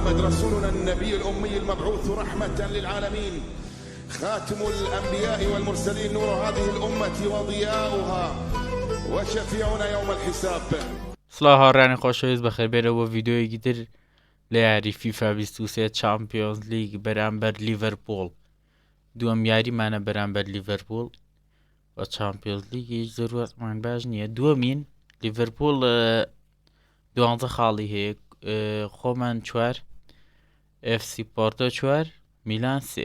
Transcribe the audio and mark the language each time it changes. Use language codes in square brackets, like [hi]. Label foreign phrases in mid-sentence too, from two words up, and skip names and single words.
[ar] رسولنا النبي الأمي المبعوث رحمة للعالمين، خاتم الأنبياء والمرسلين، نور هذه الأمة وضياؤها وشفيعنا يوم الحساب. [ckb] سڵاو هاوڕێیانی خۆشەویست بەخێربێنەوە بۆ ڤیدۆیەکی تر لە یاری فیفا 23 [en] Champions League [ckb] بەرامبەر لیڤەرپوڵ. دووەم یاریمانە بەرامبەر لیڤەرپوڵ بە [en] Champions League [ckb] زۆرمان باش نییە. دووەمین لیڤەرپوڵ 12 خاڵی هەیە، خۆمان 4، FC پۆرتۆ 4، میلان 3.